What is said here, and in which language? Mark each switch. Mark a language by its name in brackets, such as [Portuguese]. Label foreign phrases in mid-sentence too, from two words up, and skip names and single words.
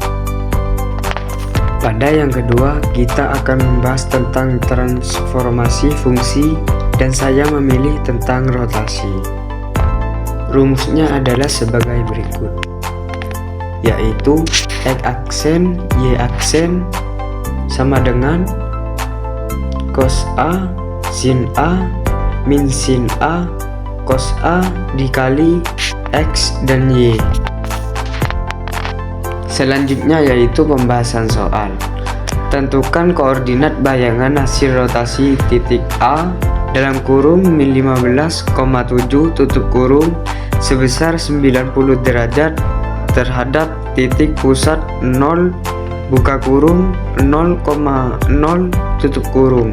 [Indonesian] Pada yang kedua kita akan membahas tentang transformasi fungsi dan saya memilih tentang rotasi. Rumusnya adalah sebagai berikut, yaitu X aksen Y aksen sama dengan cos A sin A min sin A cos A dikali X dan Y. Selanjutnya yaitu pembahasan soal. Tentukan koordinat bayangan hasil rotasi titik A dalam kurung min 15,7 tutup kurung sebesar 90 derajat terhadap titik pusat 0 buka kurung 0,0 tutup kurung.